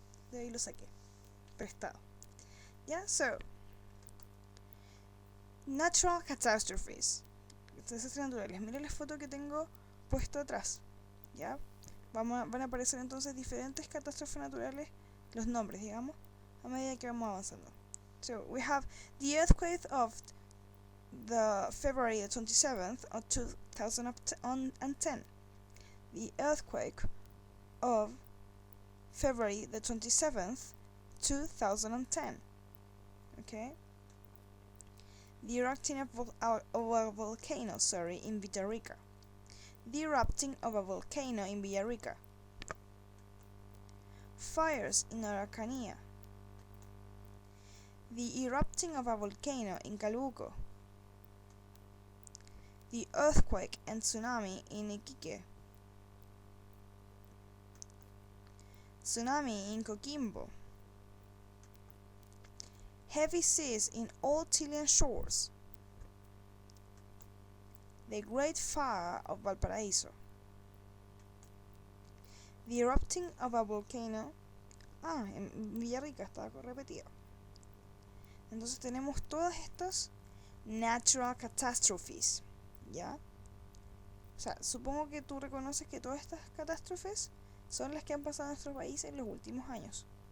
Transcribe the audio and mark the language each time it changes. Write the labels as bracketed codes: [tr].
[es] De ahí lo saqué, prestado. Ya, [en] so natural catastrophes. [es] Desastres naturales. Mira la foto que tengo puesto atrás. Ya, van a aparecer entonces diferentes catástrofes naturales, los nombres, digamos, a medida que vamos avanzando. [en] So we have the earthquake of the February 27th of 2010. The earthquake of February the 27th, 2010. Okay? The erupting of a volcano, in Villarrica. The erupting of a volcano in Villarrica. Fires in Araucanía. The erupting of a volcano in Calbuco. The earthquake and tsunami in Iquique. Tsunami in Coquimbo. Heavy seas in all Chilean shores. The Great Fire of Valparaíso. The erupting of a volcano. [es] Ah, en Villarrica estaba repetido. Entonces tenemos todas estas [en] natural catastrophes, [es] ¿ya? O sea, supongo que tú reconoces que todas estas catástrofes son las que han pasado en nuestro país en los últimos años.